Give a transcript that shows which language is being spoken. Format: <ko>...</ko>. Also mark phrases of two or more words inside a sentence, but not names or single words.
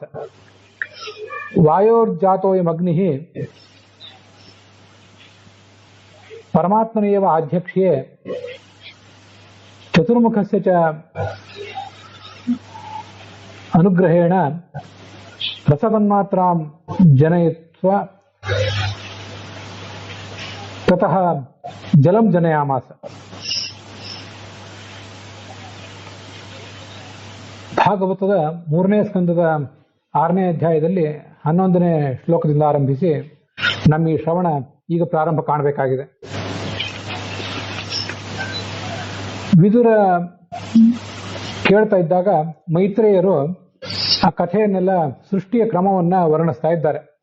<sa>ವಾಯೋರ್ಜಾತೋಯಂ ಅಗ್ನಿಃ ಪರಮಾತ್ಮನೇವ ಆಧ್ಯಕ್ಷ್ಯೆ ಚತುರ್ಮುಖಸ್ಯ ಚ ಅನುಗ್ರಹೇಣ ರಸತನ್ಮಾತ್ರಾಂ ಜನಯಿತ್ವ ತತಃ ಜಲಂ ಜನಯಾಮಾಸ.</sa> <kn>ಭಾಗವತದ 3ನೇ ಸ್ಕಂದದ 6ನೇ ಅಧ್ಯಾಯದಲ್ಲಿ 11ನೇ ಶ್ಲೋಕದಿಂದ ಆರಂಭಿಸಿ ನಮ್ಮ ಈ ಶ್ರವಣ ಈಗ ಪ್ರಾರಂಭ ಕಾಣಬೇಕಾಗಿದೆ. ವಿದುರ ಕೇಳ್ತಾ ಇದ್ದಾಗ ಮೈತ್ರೇಯರು ಆ ಕಥೆಯನ್ನೆಲ್ಲ ಸೃಷ್ಟಿಯ ಕ್ರಮವನ್ನ ವರ್ಣಿಸ್ತಾ ಇದ್ದಾರೆ.</kn>